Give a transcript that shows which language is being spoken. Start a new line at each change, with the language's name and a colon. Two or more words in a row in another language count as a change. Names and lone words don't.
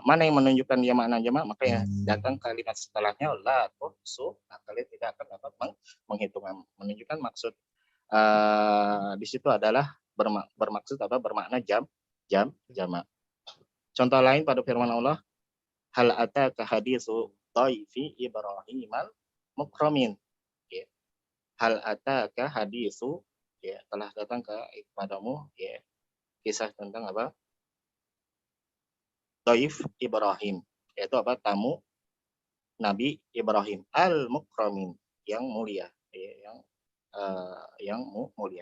Indonesian: Mana yang menunjukkan dia makna jamak, maka ya datang kalimat setelahnya
Arabic: لا تحصوا,
Indonesian: kalian tidak akan dapat menghitung. Menunjukkan maksud di situ adalah bermaksud apa? Bermakna jamak. Contoh lain pada firman Allah,
Arabic: هل أتاك حديث ضيف إبراهيم المكرمين.
Indonesian: Ya.
Arabic: هل أتاك حديث
Indonesian: ya telah datang kepadamu ya kisah tentang apa?
Arabic: ضيف إبراهيم,
Indonesian: yaitu apa? Tamu Nabi Ibrahim al-mukramin, yang mulia, ya, yang mulia.